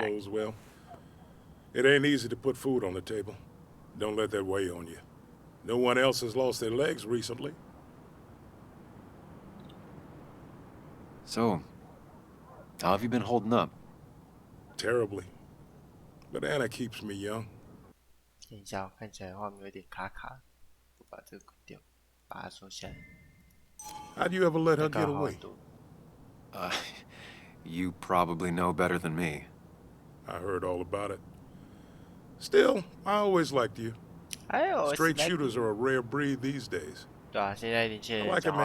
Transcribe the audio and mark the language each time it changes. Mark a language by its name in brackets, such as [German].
[English] mine closed, well, it ain't easy to put food on the table. Don't let that weigh on you. No one else has lost their legs recently. So, how have you been holding up? Terribly. But Anna keeps me young. [Chinese] 等一下，我看起来画面有点卡卡，我把这个关掉，把它收下来。 [English] How'd you ever let her get away? You probably know better than me. I heard all about it. Still, I always liked you. Straight shooters are a rare breed these days. [Chinese] 对啊，现在年轻 [English] I [Chinese] 人 [English] like a [Chinese] 讲话